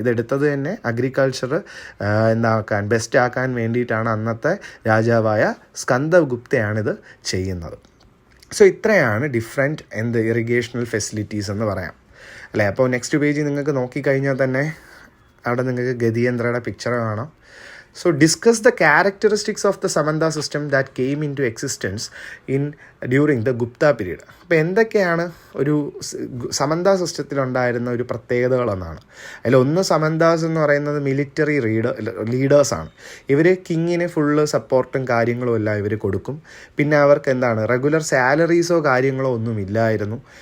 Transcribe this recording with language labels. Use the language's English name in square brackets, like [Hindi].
[Malayalam] ഇതെടുത്തത് തന്നെ agriculture best ആക്കാൻ വേണ്ടിയിട്ടാണ് അന്നത്തെ രാജാവായ സ്കന്ദഗുപ്തയാണിത് ചെയ്യുന്നത്. സോ ഇത്രയാണ് ഡിഫറെൻറ്റ് ഇറിഗേഷണൽ ഫെസിലിറ്റീസ് എന്ന് പറയാം, അല്ലേ? അപ്പോൾ നെക്സ്റ്റ് പേജിൽ നിങ്ങൾക്ക് നോക്കിക്കഴിഞ്ഞാൽ തന്നെ അവിടെ നിങ്ങൾക്ക് ഗതിയന്ത്രയുടെ പിക്ചർ കാണാം. [English] So discuss the characteristics of the Samanta system that came into existence during the Gupta period. [Malayalam] അപ്പോൾ എന്തൊക്കെയാണ് ഒരു സമന്ത സിസ്റ്റത്തിലുണ്ടായിരുന്ന ഒരു പ്രത്യേകതകളെന്നാണ്. അതിലൊന്ന്, സമന്താസ് എന്ന് പറയുന്നത് മിലിറ്ററി ലീഡേഴ്സാണ്. ഇവർ കിങ്ങിന് ഫുള്ള് സപ്പോർട്ടും കാര്യങ്ങളും എല്ലാം ഇവർ കൊടുക്കും. പിന്നെ അവർക്ക് എന്താണ്, റെഗുലർ സാലറീസോ കാര്യങ്ങളോ ഒന്നും ഇല്ലായിരുന്നു.